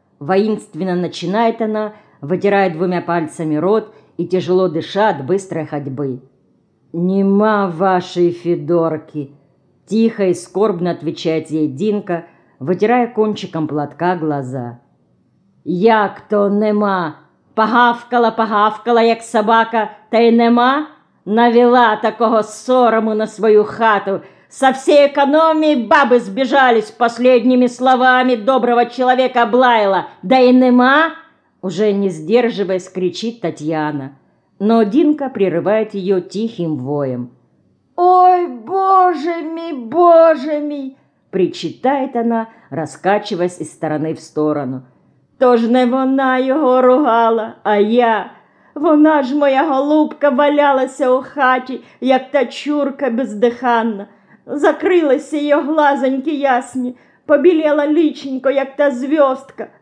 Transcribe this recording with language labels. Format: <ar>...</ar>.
<ru>Воинственно начинает она, вытирая двумя пальцами рот и тяжело дыша от быстрой ходьбы. «Нема вашей Федорки!» Тихо и скорбно отвечает ей Динка, вытирая кончиком платка глаза.</ru> <uk>«Як то нема! Погавкала, погавкала, як собака, та й нема! Навела такого сорому на свою хату!</uk> <ru>Со всей экономии бабы сбежались последними словами доброго человека облаяла! Да и нема!» Уже не сдерживаясь, кричит Татьяна. Но Динка прерывает ее тихим воем. «Ой, боже мой, боже мой!» Причитает она, раскачиваясь из стороны в сторону.</ru> <uk>«То ж не вона його ругала, а я! Вона ж моя голубка валялася у хаті, як та чурка бездиханна! Закрилися її глазоньки ясні, побіліла личенько, як та зв'язка!</uk>